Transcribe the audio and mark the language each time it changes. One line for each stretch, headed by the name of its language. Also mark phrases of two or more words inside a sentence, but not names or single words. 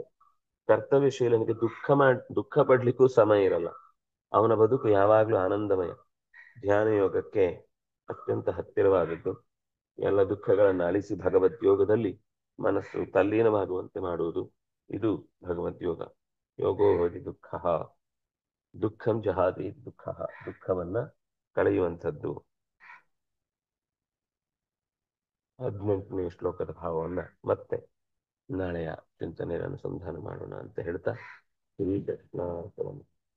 Kannada: ಕರ್ತವ್ಯಶೀಲನಿಗೆ ದುಃಖ ಪಡ್ಲಿಕ್ಕೂ ಸಮಯ ಇರಲ್ಲ. ಅವನ ಬದುಕು ಯಾವಾಗ್ಲೂ ಆನಂದಮಯ. ಧ್ಯಾನ ಯೋಗಕ್ಕೆ ಅತ್ಯಂತ ಹತ್ತಿರವಾದದ್ದು. ಎಲ್ಲ ದುಃಖಗಳನ್ನು ಅಳಿಸಿ ಭಗವದ್ಯೋಗದಲ್ಲಿ ಮನಸ್ಸು ತಲ್ಲೀನವಾಗುವಂತೆ ಮಾಡುವುದು, ಇದು ಭಗವದ್ಯೋಗ.
Sanskrit: ಯೋಗೋ ಹಿ ದುಃಖ ದುಃಖಂ ಜಹಾತಿ ದುಃಖ,
Kannada: ದುಃಖವನ್ನ ಕಳೆಯುವಂಥದ್ದು. 18ನೇ ಶ್ಲೋಕದ ಭಾವವನ್ನ ಮತ್ತೆ ನಾಳೆಯ ಚಿಂತನೆಯ ಅನುಸಂಧಾನ ಮಾಡೋಣ ಅಂತ ಹೇಳ್ತಾ ಶ್ರೀ ಕೃಷ್ಣ